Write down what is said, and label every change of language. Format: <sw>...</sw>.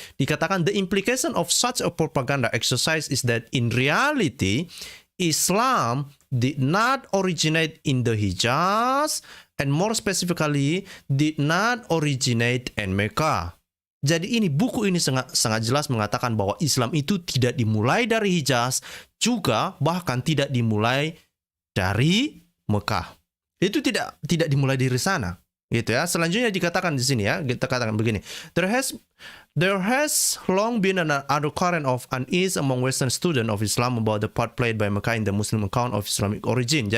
<id>Dikatakan</id> <en>the implication of such a propaganda exercise is that in reality Islam did not originate in the Hijaz, and more specifically did not originate in Mecca.</en> <id>Jadi buku ini sangat jelas mengatakan bahwa Islam itu tidak dimulai dari Hijaz, juga bahkan tidak dimulai dari Mekah. Itu tidak dimulai dari sana. Gitu ya. Selanjutnya dikatakan di sini ya, kita katakan begini.</id> <en>There has long been an undercurrent of unease among Western students of Islam about the part played by Mecca in the Muslim account of Islamic origin.</en>